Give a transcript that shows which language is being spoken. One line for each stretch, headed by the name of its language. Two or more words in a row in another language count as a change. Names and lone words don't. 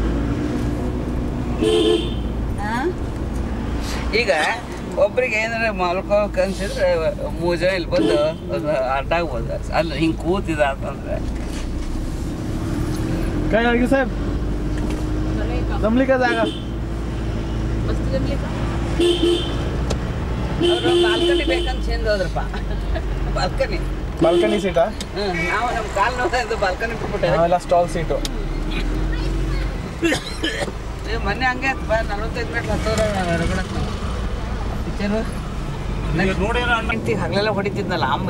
Kannada: ಈಗ ಒಬ್ರಿಗೆ ಏನಾರ ಮಲ್ಕೋಕ್ ಅನ್ಸಿದ್ರೆ 3 ಜನ ಇಲ್ಲಿ ಬಂದು ಅಡ್ಡ ಆಗ್ಬೋದು. ಅಲ್ಲ ಹಿಂಗೆ ಕೂತಿದ ಅಂತಂದ್ರೆ
Marathi: काय आगे साहेब जमली का जागा? मस्त जमली का.
Kannada: ಅವರು ಬಾಲ್ಕನಿ ಬೇಕಂತ ಚೆಂದ ಹೋದ್ರಪ್ಪ. ಬಾಲ್ಕನಿ ಬಾಲ್ಕನಿ ಸೀಟಾ? ನಾವು ನಮ್ಮ ಕಾಲು ನೋವು ಬಾಲ್ಕನಿ ಬಿಟ್ಬಿಟ್ಟೆ. ನಾವೆಲ್ಲ ಸ್ಟಾಲ್ ಸೀಟು. ಮೊನ್ನೆ ಹಂಗೆ ಆಯ್ತಪ್ಪ, 45 ಮಿನಿಟ್ ಹತ್ತೋರ ಪಿಕ್ಚರು ಹೆಂಡ್ತಿ ಹಗಲೆಲ್ಲ ಹೊಡಿತಿದ್ನಲ್ಲ ಅಮ್ಮ.